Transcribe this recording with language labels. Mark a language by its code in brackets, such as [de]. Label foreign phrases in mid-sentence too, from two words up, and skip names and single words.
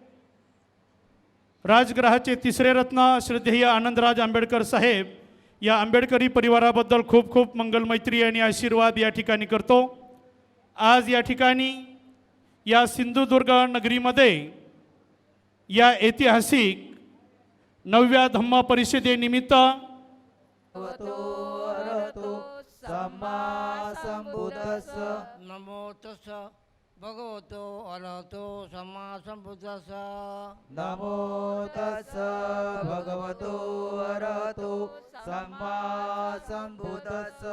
[mr] राजगृहाचे तिसरे रत्न श्रद्धेय आनंदराज आंबेडकर साहेब, या आंबेडकरी परिवाराबद्दल खूप खूप मंगलमैत्री आणि आशीर्वाद या ठिकाणी करतो. आज या ठिकाणी या सिंधुदुर्ग नगरीमध्ये या ऐतिहासिक 9व्या धम्म परिषदेनिमित्त [pi] सम्मा संबुद्धस्स नमो तस्स भगवतो अरहतो सम्मा संबुद्धस्स नमो तस्स भगवतो अरहतो सम्मा सम्बुद्धस्स